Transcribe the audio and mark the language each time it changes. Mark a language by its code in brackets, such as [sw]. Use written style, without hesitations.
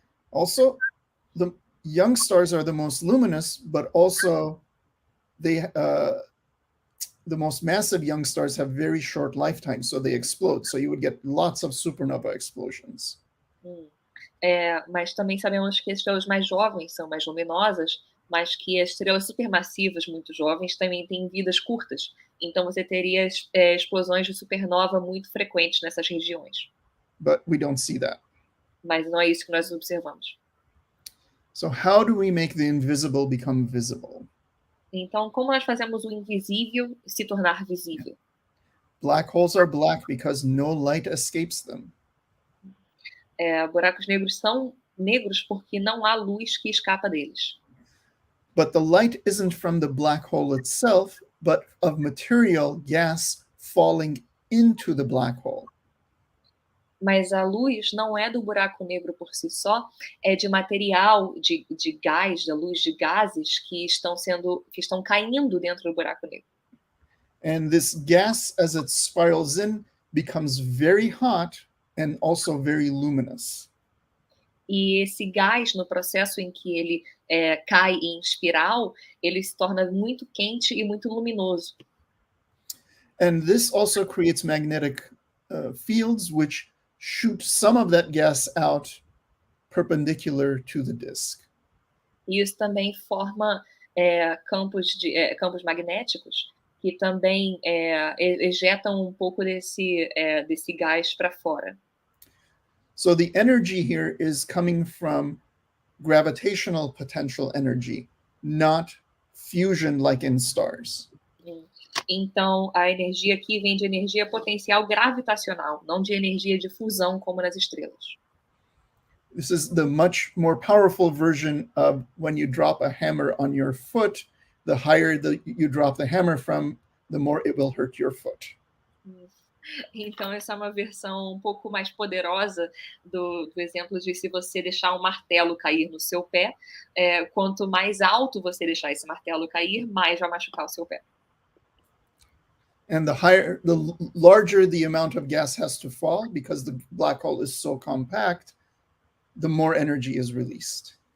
[en] Also, the young stars are the most luminous, but also the most massive young stars have very short lifetimes, so they explode. So you would get lots of supernova explosions. [pt] Mas também sabemos que as estrelas mais jovens são mais luminosas, mas que as estrelas supermassivas muito jovens também têm vidas curtas. Então você teria explosões de supernova muito frequentes nessas regiões. [en] But we don't see that. [pt] Mas não é isso que nós observamos. [en] So how do we make the invisible become visible? [pt] Então, como nós fazemos o invisível se tornar visível? [en] Black holes are black because no light escapes them. [pt] Buracos negros são negros porque não há luz que escapa deles. [en] But the light isn't from the black hole itself, but of material, gas falling into the black hole. [pt] Mas a luz não é do buraco negro por si só, é de material, de gás, da luz de gases que estão caindo dentro do buraco negro. [en] And this gas, as it spirals in, becomes very hot and also very luminous. [pt] E esse gás, no processo em que ele cai em espiral, ele se torna muito quente e muito luminoso. [en] And this also creates magnetic fields, which shoot some of that gas out perpendicular to the disk. [pt] E isso também forma campos magnéticos que também ejetam um pouco desse gás para fora. [en] So the energy here is coming from gravitational potential energy, not fusion like in stars. [pt] Então, a energia aqui vem de energia potencial gravitacional, não de energia de fusão como nas estrelas. [en] This is the much more powerful version of when you drop a hammer on your foot. The higher you drop the hammer from, the more it will hurt your foot. [pt] Então, essa é uma versão um pouco mais poderosa do exemplo de se você deixar um martelo cair no seu pé, quanto mais alto você deixar esse martelo cair, mais vai machucar o seu pé. [en] And the larger the amount of gas has to fall, because the black hole is so compact, the more energy is released.